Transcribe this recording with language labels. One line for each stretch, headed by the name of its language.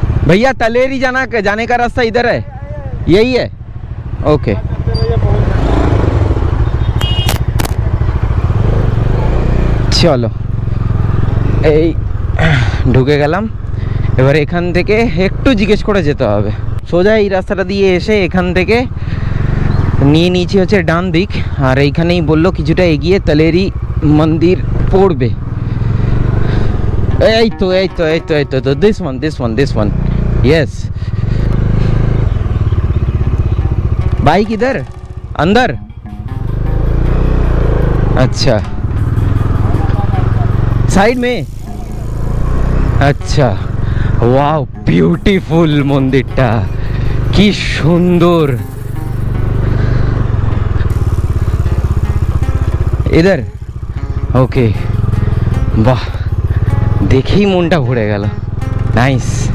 Hindi: भैया तलेरी जाने का रास्ता इधर है, यही है?
Bangla: ओके, চলো এই ঢুকে গেলাম। এবার এখান থেকে একটু জিজ্ঞেস করে যেতে হবে। সোজা এই রাস্তাটা দিয়ে এসে এখান থেকে নিয়ে নিয়েছি হচ্ছে ডান দিক। আর এইখানেই বললো কিছুটা এগিয়ে তলেরি মন্দির পড়বে। এই তো এই তো এই তো এই তো
English: This one yes.
Hindi: बाइक इधर अंदर, अच्छा साइड में, अच्छा।
Bangla: वाओ, বিউটিফুল মন্দিরটা, কি সুন্দর। इधर ওকে, বাহ, দেখেই মনটা ভরে গেল। নাইস।